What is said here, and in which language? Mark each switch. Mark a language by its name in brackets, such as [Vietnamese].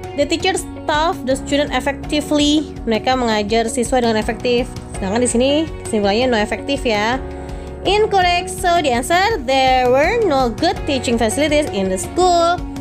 [English] The teacher staff the student effectively. [Indonesian] Mereka mengajar siswa dengan efektif. Sedangkan di sini kesimpulannya no efektif ya. Incorrect. [English] So the answer, there were no good teaching facilities in the school.